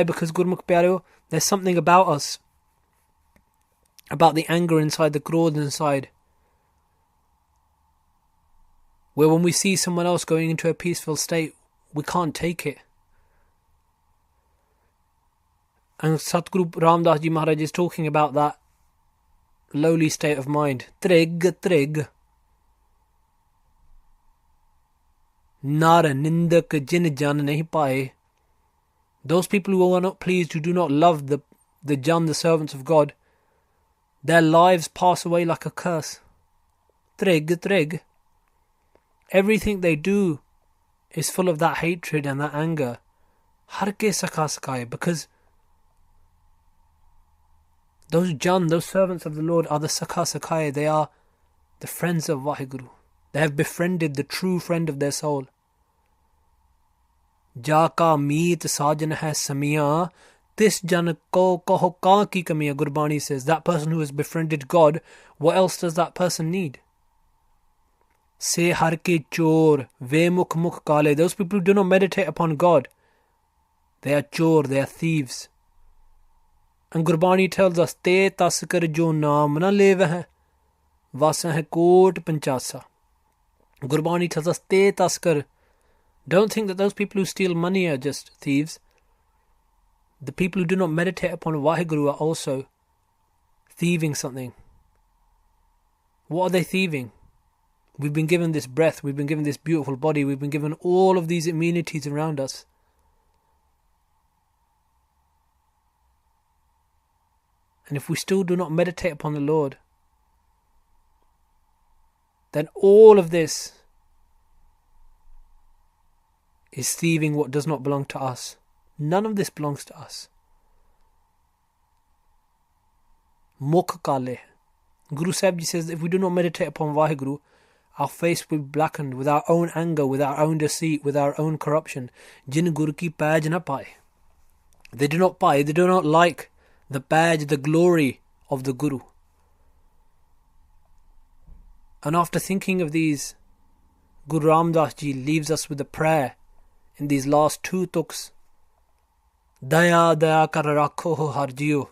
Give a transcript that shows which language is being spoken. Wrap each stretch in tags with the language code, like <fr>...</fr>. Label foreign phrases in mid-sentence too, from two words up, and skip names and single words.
<pa>Because ਗੁਰਮੁਖ ਪਿਆਰਿਓ,</pa> <en>there's something about us, about the anger inside, the krodh inside, where when we see someone else going into a peaceful state, we can't take it. And Satguru Ramdas Ji Maharaj is talking about that lowly state of mind. Trig.</en> <pa>ਨਰ ਨਿੰਦਕ ਜਿਨ ਜਨ ਨਹੀ ਪਾਏ.</pa> <en>Those people who are not pleased, who do not love the jan, the servants of God, their lives pass away like a curse. Trig. Everything they do is full of that hatred and that anger.</en> <pa>ਹਰਿ ਕੇ ਸਖਾ ਸਖਾਏ,</pa> <en>because those jan, those servants of the Lord, are the</en> <pa>ਸਖਾ ਸਖਾਏ.</pa> <en>They are the friends of Vaheguru. They have befriended the true friend of their soul.</en> <pa>ਜਾ ਕਾ ਮੀਤ ਸਾਜਨ ਹੈ ਸਮੀਆ, ਤਿਸ ਜਨ ਕੋ ਕਹੋ ਕਾ ਕੀ ਕਮੀਆ.</pa> <en>Gurbani says, that person who has befriended God, what else does that person need?</en> <pa>ਸੇ ਹਰਿ ਕੇ ਚੋਰ, ਵੇ ਮੁਖ ਕਾਲੇ.</pa> <en>Those people who do not meditate upon God, they are chor, they are thieves. And Gurbani tells us,</en> <pa>ਤੇ ਤਸਕਰ ਜੋ ਨਾਮ ਨ ਲੇਵੇ ਹੈ, ਵਾਸਾ ਹੈ ਕੋਟ ਪੰਚਾਸਾ.</pa> <en>Gurbani tells us,</en> <pa>ਤੇ ਤਸਕਰ.</pa> <en>Don't think that those people who steal money are just thieves. The people who do not meditate upon Vaheguru are also thieving something. What are they thieving? We've been given this breath, we've been given this beautiful body, we've been given all of these amenities around us. And if we still do not meditate upon the Lord, then all of this is thieving what does not belong to us. None of this belongs to us.</en> <pa>ਮੁਖ ਕਾਲੇ.</pa> <en>Guru Sahib Ji says that if we do not meditate upon Vaheguru, our face will be blackened with our own anger, with our own deceit, with our own corruption.</en> <pa>ਜਿਨ ਗੁਰੂ ਕੀ ਪਜ ਨਾ ਪਾਏ.</pa> <en>They do not like the badge, the glory of the Guru. And after thinking of these, Guru Ramdas Ji leaves us with a prayer in these last two tuks.</en> <pa>ਦਇਆ ਕਰ ਰਾਖੋ ਹੋ ਹਰਿ ਜੀਓ.</pa>